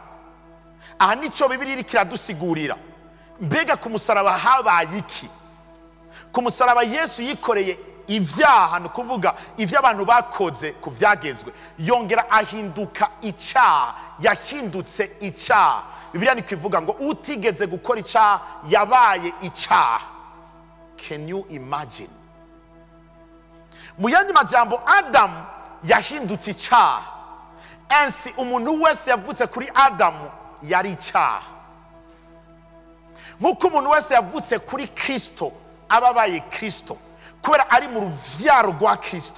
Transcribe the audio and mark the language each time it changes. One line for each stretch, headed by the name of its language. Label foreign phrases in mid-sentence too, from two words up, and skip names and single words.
Rundi: Aha nico Bibiliya iri kiradusigurira. Mbega ku musaraba habaye iki? Ku musaraba Yesu yikoreye ivyaha, no kuvuga ivyo abantu bakoze ku vyagezwe, yongera ahinduka icaha, yahindutse icaha. Bibiliya nikivuga ngo utigeze gukora icaha yabaye icaha.
English: Can you imagine?
Rundi: Mu yandi majambo Adamu yahindutse icaha. Ainsi umuntu wese yavutse kuri Adamu yari icaha. Nk'uko umuntu wese yavutse kuri Kristo ababaye Kristo kubera ari mu ruvyaro rwa Kristo.